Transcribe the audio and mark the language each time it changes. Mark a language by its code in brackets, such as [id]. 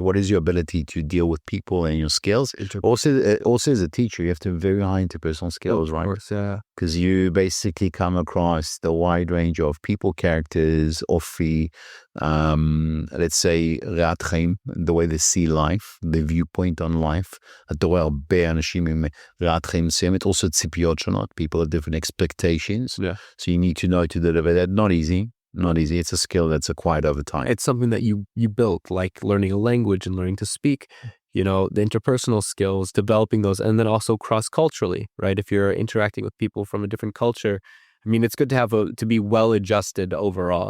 [en] What is your ability to deal with people and your skills? Also as a teacher, you have to have very high interpersonal skills, right? Of course, yeah. Because you basically come across the wide range of people, characters, אופי, let's say, [he] ראיית חיים, [en] the way they see life, the viewpoint on life. [he] אתה רואה הרבה אנשים עם ראיית חיים מסוימת, also ציפיות שונות, [en] people have different expectations. Yeah. So you need to know to deliver that. Not easy. Not easy. It's a skill that's acquired over time. It's something that you build, like learning a language and learning to speak, you know, the interpersonal skills, developing those, and then also cross-culturally, right? If you're interacting with people from a different culture, I mean, it's good to have to be well-adjusted overall.